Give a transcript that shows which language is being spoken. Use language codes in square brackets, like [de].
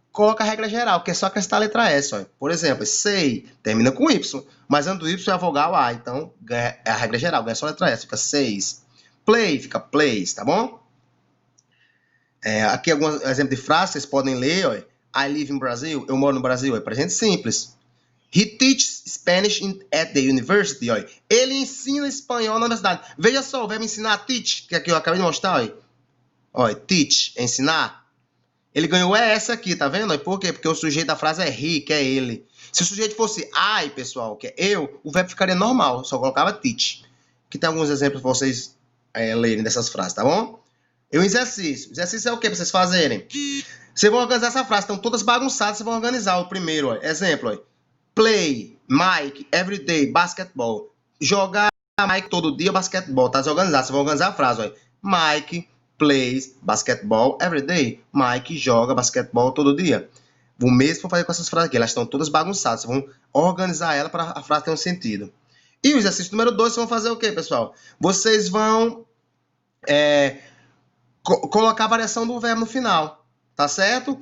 [pt] Coloca a regra geral, que é só acrescentar a letra S. Ó. Por exemplo, say, termina com Y, mas antes do Y é a vogal A, então é a regra geral, ganha só a letra S, fica says. Play, fica plays, tá bom? Aqui alguns exemplos de frases, vocês podem ler, ó. [en] I live in Brazil, [pt] eu moro no Brasil, é presente simples. [en] He teaches Spanish at the university, ó. [pt] Ele ensina espanhol na universidade. Veja só, o verbo ensinar, teach, que aqui eu acabei de mostrar, ó. Teach, ensinar. Ele ganhou essa aqui, tá vendo? Por quê? Porque o sujeito da frase é he, que é ele. Se o sujeito fosse I, pessoal, que é eu, o verbo ficaria normal, só colocava teach. Aqui tem alguns exemplos para vocês lerem dessas frases, tá bom? E o exercício. O exercício é o que para vocês fazerem? Vocês vão organizar essa frase, estão todas bagunçadas, vocês vão organizar o primeiro, ó. Exemplo, ó. [en] Play, Mike, everyday, basketball. [pt] Jogar, Mike, todo dia, basquetebol. Tá desorganizado, vocês vão organizar a frase, ó. [en] Mike plays basketball everyday. [pt] Mike joga basquetebol todo dia. O mesmo vou fazer com essas frases aqui, elas estão todas bagunçadas, vocês vão organizar ela para a frase ter um sentido. E o exercício número 2, vocês vão fazer o quê, pessoal? Vocês vão colocar a variação do verbo no final, tá certo?